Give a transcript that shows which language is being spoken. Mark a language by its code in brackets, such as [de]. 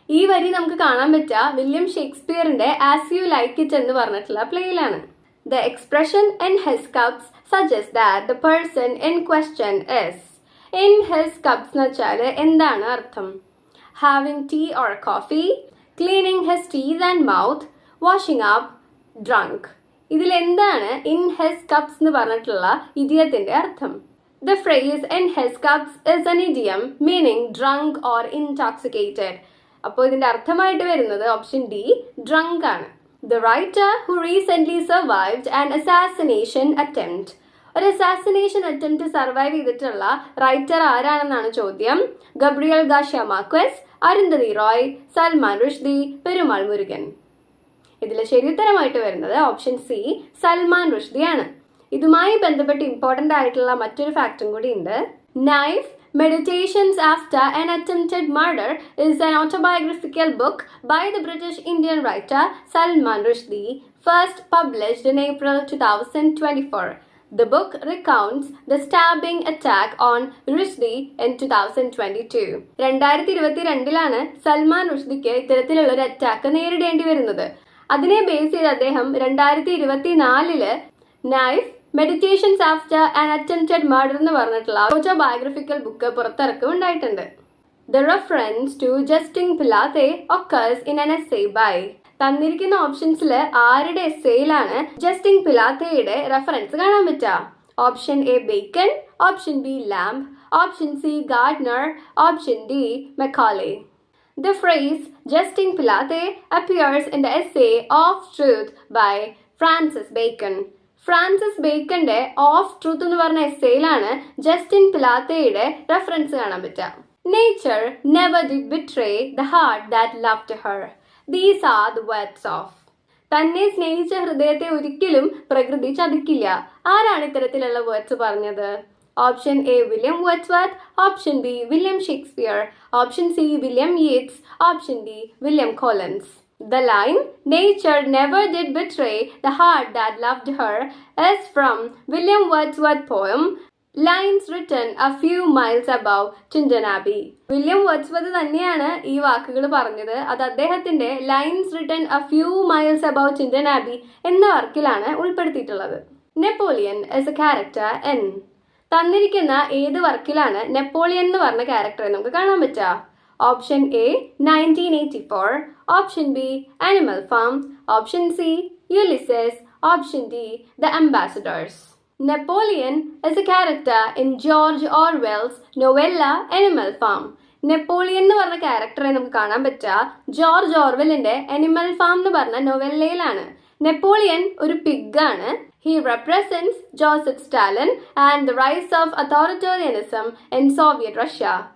[ml] ഈ വരി നമുക്ക് കാണാൻ പറ്റുക William ഷേക്സ്പിയറിന്റെ as you like it എന്ന് പറഞ്ഞിട്ടുള്ള പ്ലേയിലാണ്. [en] The expression in his cups suggests that the person in question is. In his cups [ml] എന്ന് വെച്ചാൽ എന്താണ് അർത്ഥം? [en] Having tea or coffee, cleaning his teeth and mouth, washing up, drunk. [ml] ഇതിൽ എന്താണ് [en] in his cups [ml] എന്ന് പറഞ്ഞിട്ടുള്ള ഇഡിയത്തിന്റെ അർത്ഥം? [en] The phrase in his cups is an idiom meaning drunk or intoxicated. [ml] അപ്പോൾ ഇതിന്റെ അർത്ഥമായിട്ട് വരുന്നത് ഓപ്ഷൻ ഡി, ഡ്രങ്ക് ആണ്. [en] The writer who recently survived an assassination attempt. [ml] ഒരു അസാസിനേഷൻ അറ്റംപ്റ്റ് സർവൈവ് ചെയ്തിട്ടുള്ള റൈറ്റർ ആരാണെന്നാണ് ചോദ്യം. Gabriel Garcia marquess, Arundhati Roy, Salman Rushdie, Perumal Murugan. ഇതിൽ ശരിയുത്തരമായിട്ട് വരുന്നത് ഓപ്ഷൻ സി, സൽമാൻ റുഷ്ദി ആണ്. ഇതുമായി ബന്ധപ്പെട്ട് ഇമ്പോർട്ടൻ്റ് ആയിട്ടുള്ള മറ്റൊരു ഫാക്റ്റും കൂടി ഉണ്ട്. [en] Knife Meditations After an Attempted Murder is an autobiographical book by the British Indian writer Salman Rushdie, first published in April 2024. The book recounts the stabbing attack on Rushdie in 2022. [ml] 2022 Salman റുഷ്ദിക്ക് ഇത്തരത്തിലുള്ളൊരു attack നേരിടേണ്ടി വരുന്നത്. അതിനെ base ചെയ്ത് അദ്ദേഹം 2024 knife meditations after an attempted murder എന്ന് പറഞ്ഞിട്ടുള്ള autobiographical book പുറത്തിറക്കുണ്ടായിട്ടുണ്ട്. [en] The reference to jesting Pilate occurs in an essay by. [ml] തന്നിരിക്കുന്ന ഓപ്ഷൻസിൽ ആരുടെ എസ്സേയിലാണ് ജസ്റ്റിൻ പിലാത്തയുടെ റെഫറൻസ് കാണാൻ പറ്റുക? Option A bacon, option B lamp, option C Gardner, option D മെക്കാലെ. [en] The phrase Justin Pilate appears in the essay Of Truth by Francis Bacon. [ml] Francis ബേക്കന്റെ of truth എന്ന് പറഞ്ഞ എസ്സേയിലാണ് Justin പിലാത്തയുടെ reference കാണാൻ പറ്റുക. [en] Nature never did betray the heart that loved her. These are the words of. [ml] തന്നെ സ്നേഹിച്ച ഹൃദയത്തെ ഒരിക്കലും പ്രകൃതി ചതിക്കില്ല. ആരാണ് ഇത്തരത്തിലുള്ള വേർഡ്സ് പറഞ്ഞത്? Option A William Wordsworth, option B William Shakespeare, option C William Yeats, option D William Collins. [en] The line, nature never did betray the heart that loved her, is from William Wordsworth's poem, Lines Written a Few Miles Above Tintern Abbey. [ml] William Wordsworth തന്നെയാണ് ഈ വാക്കുകൾ പറഞ്ഞത്. അത് അദ്ദേഹത്തിന്റെ lines written A few miles about ടിന്റൺ ആബി എന്ന വർക്കിലാണ് ഉൾപ്പെടുത്തിയിട്ടുള്ളത്. [en] Napoleon is a character in. [ml] തന്നിരിക്കുന്ന ഏത് വർക്കിലാണ് നെപ്പോളിയൻ എന്ന് പറഞ്ഞ ക്യാരക്ടറെ നമുക്ക് കാണാൻ പറ്റുക? Option A 1984, option B Animal Farm, option C Ulysses, option D The Ambassadors. [en] Napoleon is a character in George Orwell's novella Animal Farm. [ml] Napoleon എന്ന് പറഞ്ഞ ക്യാരക്ടറെ നമുക്ക് കാണാൻ പറ്റുക ജോർജ് ഓർവെലിന്റെ അനിമൽ ഫാം എന്ന് പറഞ്ഞ നൊവെല്ലയിലാണ്. നെപ്പോളിയൻ ഒരു പിഗാണ്. [en] He represents Joseph Stalin and the rise of authoritarianism in Soviet Russia.